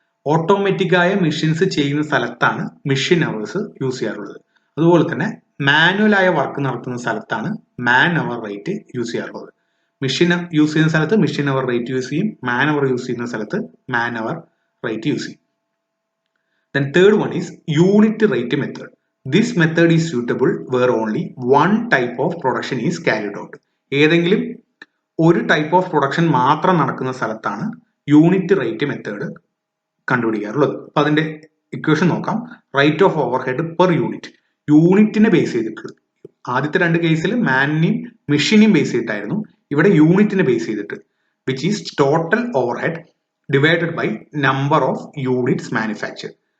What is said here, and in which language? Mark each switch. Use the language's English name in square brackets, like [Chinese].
[Malayalam] ഓട്ടോമാറ്റിക്കായ machines ചെയ്യുന്ന സ്ഥലത്താണ് machine hours use ചെയ്യാറുള്ളത്. അതുപോലെ തന്നെ മാനുവൽ ആയ വർക്ക് നടത്തുന്ന സ്ഥലത്താണ് മാൻ അവർ റേറ്റ് യൂസ് ചെയ്യാറുള്ളത്. മെഷീൻ യൂസ് ചെയ്യുന്ന സ്ഥലത്ത് മെഷീൻ അവർ റേറ്റ് യൂസ് ചെയ്യും, മാൻ അവർ യൂസ് ചെയ്യുന്ന സ്ഥലത്ത് മാൻ അവർ റേറ്റ് യൂസ് ചെയ്യും. [English] Then third one is unit rate method. This method is suitable where only one type of production is carried out. [Malayalam] ഏതെങ്കിലും ഒരു type of production മാത്രം നടക്കുന്ന സ്ഥലത്താണ് unit rate method കണ്ടുപിടിക്കാറുള്ളത്. അപ്പൊ അതിന്റെ ഇക്വേഷൻ നോക്കാം. [English] rate of overhead per unit, [Malayalam] യൂണിറ്റിനെ base ചെയ്തിട്ട്. ആദ്യത്തെ രണ്ട് കേസിൽ മാനിനെയും മെഷീനെയും ബേസ് ചെയ്തിട്ടായിരുന്നു, ഇവിടെ യൂണിറ്റിനെ ബേസ് ചെയ്തിട്ട്, [English] Which is total overhead divided by number of units manufacture.